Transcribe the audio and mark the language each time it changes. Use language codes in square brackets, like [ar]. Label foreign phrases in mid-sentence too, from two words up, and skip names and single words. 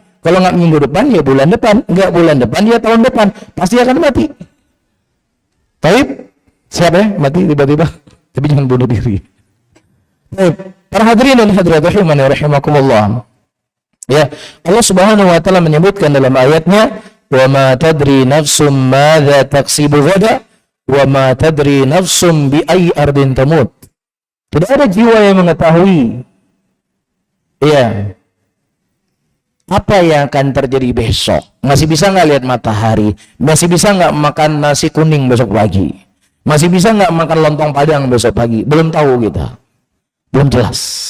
[id] Kalau nggak minggu depan, ya bulan depan. Nggak bulan depan, ya tahun depan. Pasti akan mati. Tapi siapa ya mati tiba-tiba? Tapi jangan bunuh diri. Para hadirin dan hadirat [ar] رحماني رحمكم الله. [id] Ya, Allah [ar] سبحانه وتعالى [id] menyebutkan dalam ayatnya, [ar] "وما تدري نفس ماذا تكسب غدا وما تدري نفس بأي أرض تموت." [id] Tidak ada jiwa yang mengetahui, ya, apa yang akan terjadi besok. Masih bisa nggak lihat matahari? Masih bisa nggak makan nasi kuning besok pagi? Masih bisa nggak makan lontong padang besok pagi? Belum tahu kita, belum jelas.